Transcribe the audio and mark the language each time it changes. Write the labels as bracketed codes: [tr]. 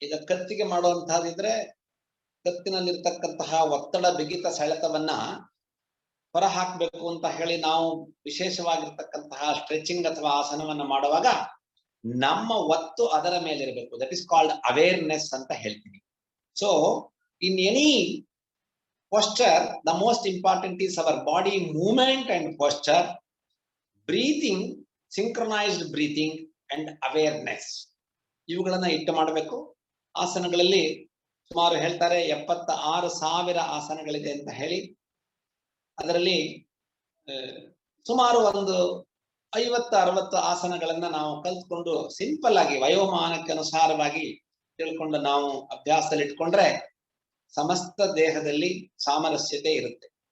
[kn] ಈಗ ಕತ್ತಿಗೆ ಮಾಡುವಂತಹದಿದ್ರೆ ಕತ್ತಿನಲ್ಲಿರ್ತಕ್ಕಂತಹ ಒತ್ತಡ, ಬಿಗಿತ, ಸೆಳೆತವನ್ನ ಹೊರ ಹಾಕ್ಬೇಕು ಅಂತ ಹೇಳಿ ನಾವು ವಿಶೇಷವಾಗಿರ್ತಕ್ಕಂತಹ ಸ್ಟ್ರೆಚಿಂಗ್ ಅಥವಾ ಆಸನವನ್ನ ಮಾಡುವಾಗ ನಮ್ಮ ಒತ್ತು ಅದರ ಮೇಲೆ ಇರಬೇಕು. [en] that is called awareness [kn] ಅಂತ ಹೇಳ್ತೀವಿ. [en] So in any posture, the most important is our body movement and posture, breathing, synchronized breathing and awareness. [kn] ಇವುಗಳನ್ನ ಇಟ್ಟು ಮಾಡಬೇಕು. ಆಸನಗಳಲ್ಲಿ ಸುಮಾರು ಹೇಳ್ತಾರೆ 76,000 ಆಸನಗಳಿದೆ ಅಂತ ಹೇಳಿ. ಅದರಲ್ಲಿ ಸುಮಾರು ಒಂದು 50-60 ಆಸನಗಳನ್ನ ನಾವು ಕಲ್ತ್ಕೊಂಡು ಸಿಂಪಲ್ ಆಗಿ ವಯೋಮಾನಕ್ಕೆ ಅನುಸಾರವಾಗಿ ತಿಳ್ಕೊಂಡು ನಾವು ಅಭ್ಯಾಸದಲ್ಲಿ ಇಟ್ಕೊಂಡ್ರೆ ಸಮಸ್ತ ದೇಹದಲ್ಲಿ ಸಾಮರಸ್ಯತೆ ಇರುತ್ತೆ.